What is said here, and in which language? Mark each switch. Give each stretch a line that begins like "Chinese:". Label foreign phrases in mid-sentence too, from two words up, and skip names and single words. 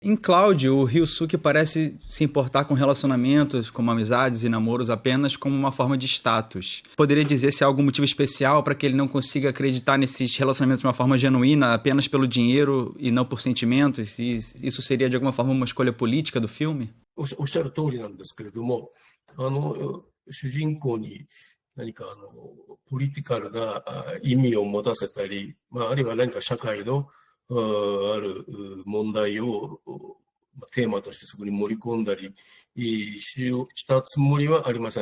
Portuguese: Em Cláudio, o Ryusuke parece se importar com relacionamentos, como amizades e namoros apenas como uma forma de status. Poderia dizer se há algum motivo especial para que ele não consiga acreditar nesses relacionamentos de uma forma genuína, apenas pelo dinheiro e não por sentimentos? E isso seria de alguma forma uma escolha política do filme?
Japanese: おっしゃる通りなんですけれども、主人公に何かポリティカルな意味を持たせたり、あるいは何か社会のある問題をテーマとしてそこに盛り込んだりしたつもりはありません。